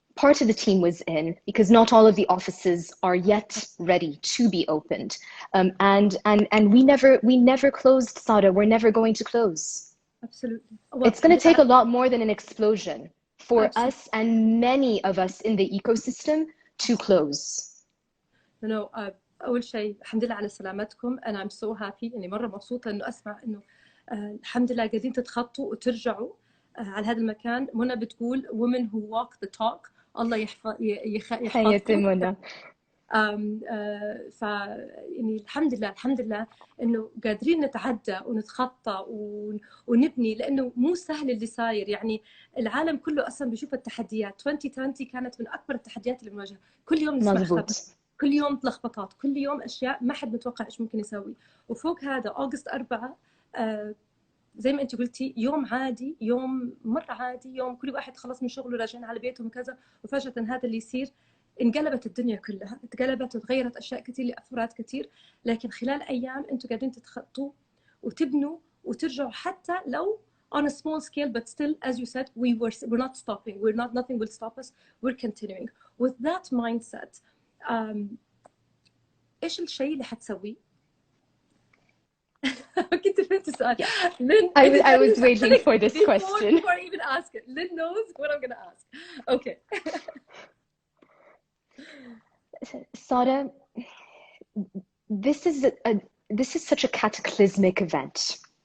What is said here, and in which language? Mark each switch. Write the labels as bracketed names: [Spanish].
[English] Part of the team was in, because not all of the offices are yet ready to be opened. And we never closed, Sada. We're never going to close. Absolutely. It's going to take a lot more than an explosion for us and many of us in the ecosystem to close. [Arabic] أول شيء الحمد لله على سلامتكم. أنا [English] I'm so happy [Arabic] إني مرة مبسوطة إنه أسمع إنه الحمد لله قاعدين تتخطوا وترجعوا على هذا المكان. منى بتقول [English] women who walk the talk. [Arabic] الله يحفظكم. يعني الحمد لله انه قادرين نتعدى ونتخطى ونبني، لانه مو سهل اللي صاير. يعني العالم كله اصلا بيشوف التحديات. 2020 كانت من اكبر التحديات اللي بنواجهها. كل يوم نسمع خبر، كل يوم لخبطات، كل يوم اشياء ما حد متوقع ايش ممكن يسوي. وفوق هذا أغسطس 4 زي ما انت قلتي يوم عادي، يوم مره عادي، يوم كل واحد خلص من شغله راجعين على بيتهم كذا، وفجاه هذا اللي يصير. انقلبت الدنيا كلها، اتقلبت وتغيرت اشياء كثير لافراد كثير. لكن خلال ايام انتم قاعدين تتخطوا وتبنوا وترجعوا، حتى لو [English] on a small scale, but still, as you said, we're not stopping. Nothing will stop us. We're continuing with that mindset. [Arabic] ايش الشيء اللي حتسويه؟ كنت فهمت السؤال. [English] Lynn, I was waiting for this question. Before I even ask it, Lynn knows what I'm going to ask. Okay. Sada, this is such a cataclysmic event.